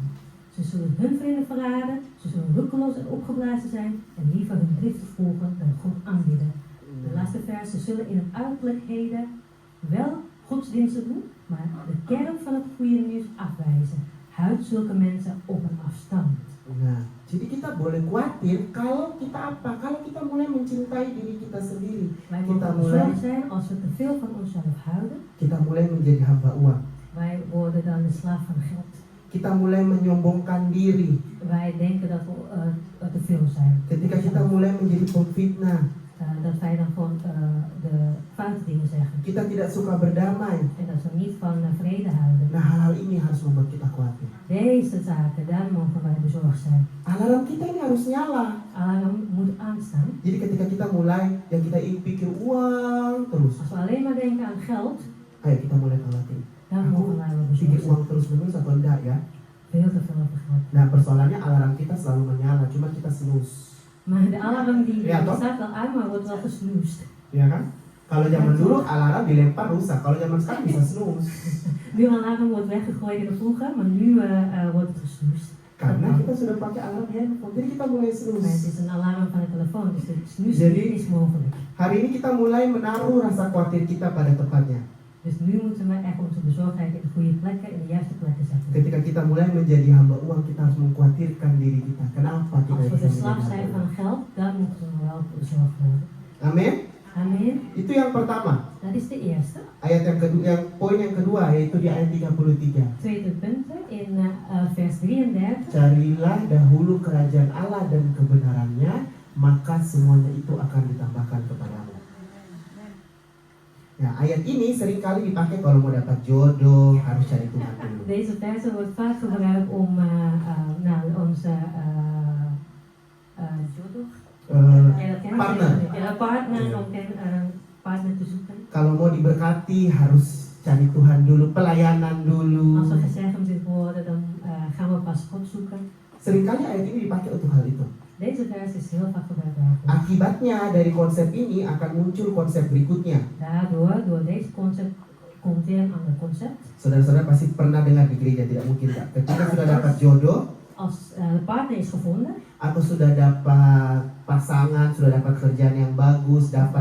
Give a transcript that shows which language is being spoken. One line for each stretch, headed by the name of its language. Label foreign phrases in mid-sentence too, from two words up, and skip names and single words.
Dutch: Ze zullen hun vrienden verraden, ze zullen roekeloos en opgeblazen zijn en liever hun driften volgen dan God aanbidden. De laatste vers, ze zullen in het uiterlijkheden wel godsdiensten doen, maar de kern van het goede nieuws afwijzen. Houd zulke mensen op een afstand.
Indonesian: Nah, jadi kita boleh khawatir kalau kita apa? Kalau kita mulai mencintai diri kita sendiri,
Dutch: Wij
Indonesian: kita
Dutch: moeten
Indonesian: mulai
Dutch: bezorgd zijn als we te veel van onszelf houden.
Indonesian: kita mulai menjadi hamba uang.
Dutch: Wij worden dan de slaaf van geld.
Indonesian: Kita mulai menyombongkan diri.
Dutch: Wij denken dat we te veel zijn.
Indonesian: Ketika kita mulai menjadi pemfitnah,
Dutch: Dat wij dan gewoon de foute dingen zeggen.
Indonesian: kita tidak suka berdamai.
Dutch: En dat we niet van vrede houden.
Indonesian: Nah, hal-hal ini harus membuat kita khawatir.
Dutch: Deze zaken, daar mogen wij bezorgd zijn.
Indonesian: Alarm kita ini harus nyala.
Dutch: Alarm moet aanstaan.
Indonesian: Jadi ketika kita mulai yang kita pikir uang terus,
Dutch: Als we alleen maar denken aan geld,
Indonesian: ayo kita mulai khawatir.
Dutch: dan mogen wij wel
Indonesian: Pikir
Dutch: bezorgd zijn.
Indonesian: uang terus menerus atau enggak ya?
Dutch: Veel te veel over geld.
Indonesian: Nah, persoalannya alarm kita selalu menyala, cuma kita snooze.
Dutch: Maar de alarm die Ja, toch? staat wel aan, maar wordt wel gesnoest.
Indonesian: Ya kan? Kalau zaman dulu alarm dilempar rusak, kalau zaman sekarang bisa snooze.
Dutch: Nu alarm wordt weggegooid in de vroeger, maar nu wordt het gesnoest.
Indonesian: Karena kita sudah pakai alarm handphone, jadi kita mulai
Dutch: Maar het
Indonesian: snooze.
Dutch: is een alarm van de telefoon, dus de snoes
Indonesian: Jadi-
Dutch: is mogelijk.
Indonesian: Hari ini kita mulai menaruh rasa khawatir kita pada tempatnya.
Dutch: Dus nu moeten we echt onze bezorgdheid in de goede plekken, in de juiste plekken zetten.
Indonesian: Ketika kita mulai menjadi hamba uang, kita harus mengkhawatirkan diri kita. Kenapa kita
Dutch: Als we
Indonesian: bisa
Dutch: de slaaf
Indonesian: menjadi
Dutch: zijn
Indonesian: hamba
Dutch: van
Indonesian: uang?
Dutch: geld, dan moeten we wel bezorgd worden.
Indonesian: Amin.
Dutch: Amen.
Indonesian: Itu yang pertama.
Dutch: Dat is de eerste.
Indonesian: Ayat yang kedua, poin yang kedua yaitu di ayat 33.
Dutch: Tweede punten in vers 33.
Indonesian: Carilah dahulu kerajaan Allah dan kebenarannya, maka semuanya itu akan ditambahkan kepadamu. Ya, ayat ini seringkali dipakai kalau mau dapat jodoh, harus cari Tuhan dulu.
Dutch: Deze verse wordt vaak gebruikt om naar onze Partner. partner om partner te zoeken.
Indonesian: Kalau mau diberkati harus cari Tuhan dulu, pelayanan dulu.
Dutch: Als we gezegend dit worden, dan gaan we pas God zoeken.
Indonesian: Seringkali ayat ini dipakai untuk hal itu.
Dutch: Deze vers is heel vaak gebruikt daarvoor.
Indonesian: Akibatnya dari konsep ini akan muncul konsep berikutnya.
Dutch: Daardoor, door deze concept, komt weer een ander concept.
Indonesian: Saudara-saudara pasti pernah dengar di gereja, tidak mungkin tak? Ketika sudah dapat jodoh,
Dutch: Als de partner is gevonden,
Indonesian: atau sudah dapat pasangan, sudah dapat kerjaan yang bagus, dapat